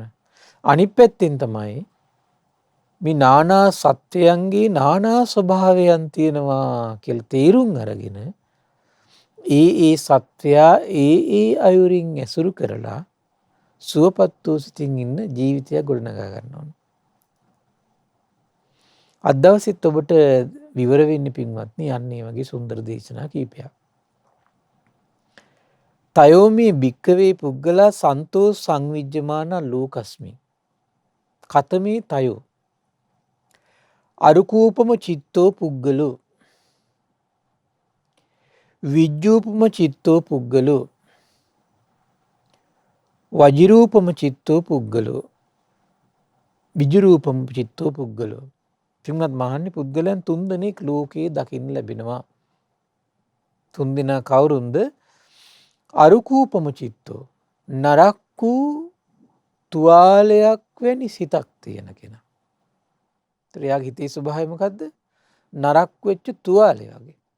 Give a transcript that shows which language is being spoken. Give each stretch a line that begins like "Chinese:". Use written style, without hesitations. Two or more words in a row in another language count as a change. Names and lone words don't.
Sinhala: අනිත් පැත්තෙන් තමයි මේ නානා සත්‍යයන්ගේ නානා ස්වභාවයන් තියෙනවා කියලා තේරුම් අරගෙන ඒ සත්‍යයා ඒ අයුරින් ඇසුරු කරලා සුවපත් වූ සිතින් ඉන්න ජීවිතයක් ගොඩනගා ගන්න ඕන. අද දවසෙත් ඔබට විවර වෙන්නේ පින්වත්නි යන්නේ වගේ සුන්දර දේශනා කීපයක්.
Pali: තයෝමේ භික්කවේ පුද්ගලා සන්තෝ සංවිජ්ජමාන ලෝකස්මි. කතමේ තයෝ අරුකූපම චිත්තෝ පුද්ගලෝ විජ්ජූපම චිත්තෝ පුද්ගලෝ වජිරූපම චිත්තෝ පුද්ගලෝ විජුරූපම චිත්තෝ පුද්ගලෝ.
Sinhala: පින්වත් මහන්නේ පුද්ගලයන් 3 දෙනෙක් ලෝකයේ දකින්න ලැබෙනවා. 3 දෙනා කවුරුන්ද?
Pali: අරුකූපම චිත්තෝ,
Sinhala: නරක් වූ තුවාලයක් වැනි සිතක් තියෙන කෙනා. ඒතර යාගේ හිතේ ස්වභාවය මොකද්ද? නරක් වෙච්ච තුවාලය වගේ.